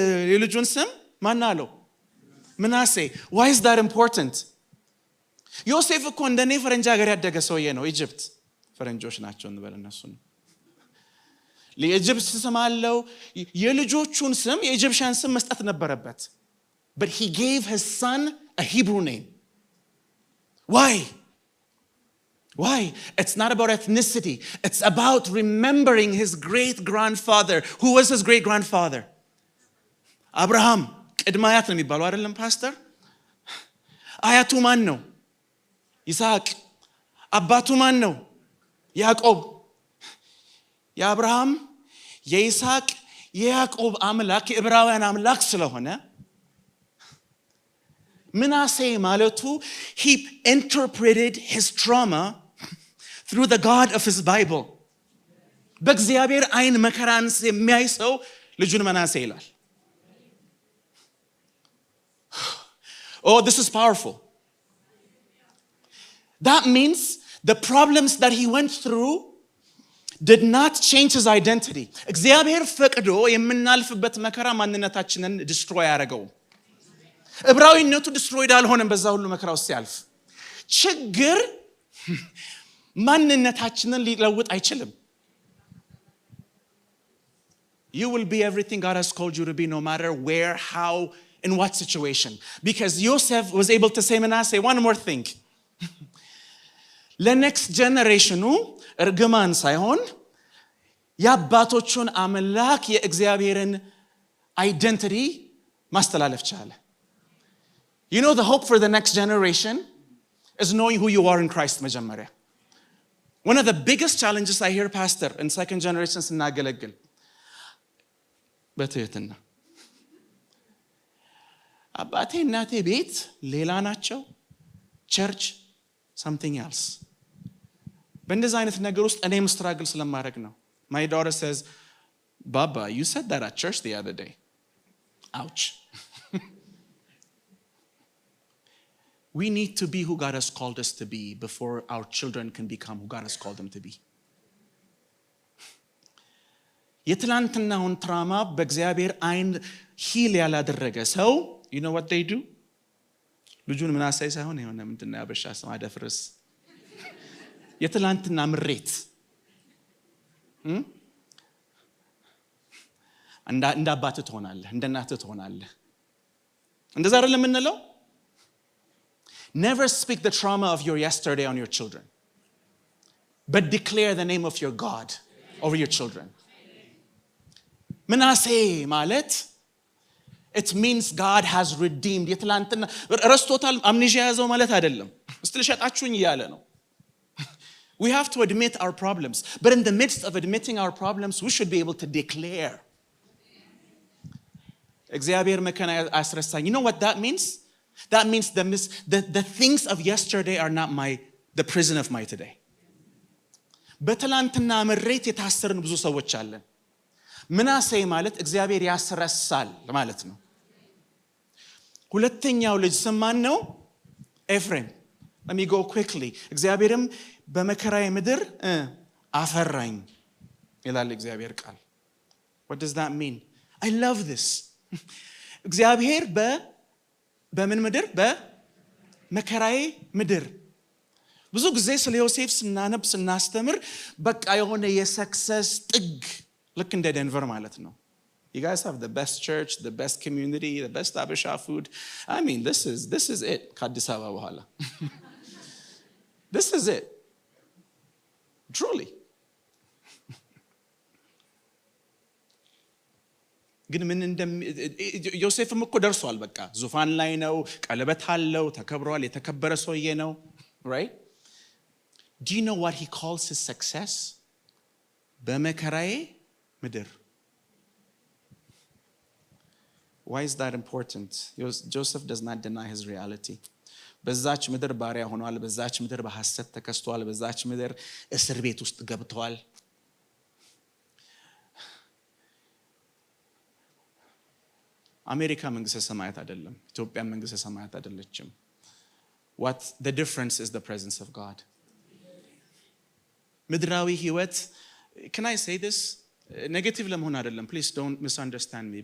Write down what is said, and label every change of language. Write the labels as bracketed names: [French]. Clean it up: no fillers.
[Amharic] የልጁን ስም ማን አለው? ምናሴ. [English] why is that important? [Amharic] ዮሴፍ እኮ እንደኔ ፈረንጅ ሀገር ያደገ ሰውዬ ነው. ኢጅፕት ፈረንጆች ናቸው እንበል እነሱ ነው። ለኢጅፕት ስም አለው። የልጆቹን ስም የኢጅፕሽያን ስም መስጠት ነበረበት. [English] but he gave his son a Hebrew name. Why? It's not about ethnicity. It's about remembering his great grandfather. Who was his great grandfather? Abraham. [Amharic] ቅድመ አያት ነው የሚባለው አይደለም ፓስተር? አያቱ ማን ነው? ይስሐቅ። አባቱ ማን ነው? ያዕቆብ። የአብርሃም የይስሐቅ የያዕቆብ አምላክ የዕብራውያን አምላክ ስለሆነ ምናሴ ማለቱ [English] he interpreted his trauma through the God of his Bible. [Amharic] በእግዚአብሔር አይን መከራን የሚያይ ሰው ልጁን መናሴ ይላል። [English] Oh, this is powerful. That means the problems that he went through did not change his identity. [Amharic] እግዚአብሔር ፈቅዶ የምናልፍበት መከራ ማንነታችንን ዲስትሮይ ያደረገው። ዕብራዊነቱ ዲስትሮይድ አልሆነም በዛ ሁሉ መከራ ውስጥ ሲያልፍ። ችግር ማንነታችንን ሊለውጥ አይችልም። [English] You will be everything God has called you to be, no matter where, how, in what situation. Because Joseph was able to say, Manasseh, one more thing. [Amharic] ለኔክስት ጀነሬሽኑ እርግማን ሳይሆን የአባቶቹን አምላክ የእግዚአብሔርን አይደንቲቲ ማስተላለፍ ቻለ። [English] You know the hope for the next generation is knowing who you are in Christ [Amharic] መጀመሪያ። [English] One of the biggest challenges I hear pastor in second generation [Amharic] ስናገለግል በትህትና አባቴ እናቴ ቤት ሌላ ናቸው፣ ቸርች [English] something else። [Amharic] በእንደዛ አይነት ነገር ውስጥ እኔም ስትራግል ስለማድረግ ነው። [English] My daughter says, Baba, you said that at church the other day. Ouch. We need to be who God has called us to be before our children can become who God has called them to be. [Amharic] የትላንትናውን ትራማ በእግዚአብሔር አይን ሂል ያላደረገ ሰው [English] you know what they do? [Amharic] ልጁን ምናሳይ ሳይሆን የሆነ ምንድን ነው ያበሻ ስም አደፍርስ የትላንትና ምሬት እንደ አባት ትሆናለህ፣ እንደ እናት ትሆናለህ። እንደዛ አይደለም የምንለው? [English] Never speak the trauma of your yesterday on your children, but declare the name of your God over your children. [Amharic] ምናሴ ማለት [English] it means God has redeemed. [Amharic] የትላንትና ረስቶታል፣ አምኔዥያ ያዘው ማለት አይደለም። እስቲ ልሸጣችሁኝ እያለ ነው። [English] We have to admit our problems, but in the midst of admitting our problems, we should be able to declare. [Amharic] እግዚአብሔር መከና አስረሳኝ. [English] You know what that means? That means the things of yesterday are not the prison of my today. [Amharic] በትላንትና ምሬት የታሰርን ብዙ ሰዎች አለን። ምናሴ ማለት እግዚአብሔር ያስረሳል ማለት ነው። ሁለተኛው ልጅ ስም ማን ነው? [English] ኤፍሬም። Let me go quickly. [Amharic] እግዚአብሔርም በመከራዬ ምድር አፈራኝ ይላል እግዚአብሔር ቃል። [English] What does that mean? I love this. [Amharic] እግዚአብሔር በምን ምድር? በመከራዬ ምድር። ብዙ ጊዜ ስለ ዮሴፍ ስናነብ ስናስተምር በቃ የሆነ የሰክሰስ ጥግ ልክ እንደ ደንቨር ማለት ነው። [English] You guys have the best church, the best community, the best Abisha food. I mean, this is it. [Amharic] ከአዲስ አበባ በኋላ [English] This is it. Truly. [Amharic] ግን ምን ዮሴፍም እኮ ደርሷል። በቃ ዙፋን ላይ ነው፣ ቀለበት አለው፣ ተከብሯል፣ የተከበረ ሰውዬ ነው። [English] Right? Do you know what he calls his success? [Amharic] በመከራዬ ምድር. [English] Why is that important? Joseph does not deny his reality. [Amharic] በዛች ምድር ባሪያ ሆኗል፣ በዛች ምድር በሐሰት ተከስቷል፣ በዛች ምድር እስር ቤት ውስጥ ገብቷል። አሜሪካ መንግስተ ሰማያት አይደለም፣ ኢትዮጵያ መንግስተ ሰማያት አይደለችም። [English] What the difference is the presence of God. [Amharic] ምድራዊ ህይወት, [English] can I say this? [Amharic] ኔጌቲቭ ለመሆን አይደለም, [English] please don't misunderstand me.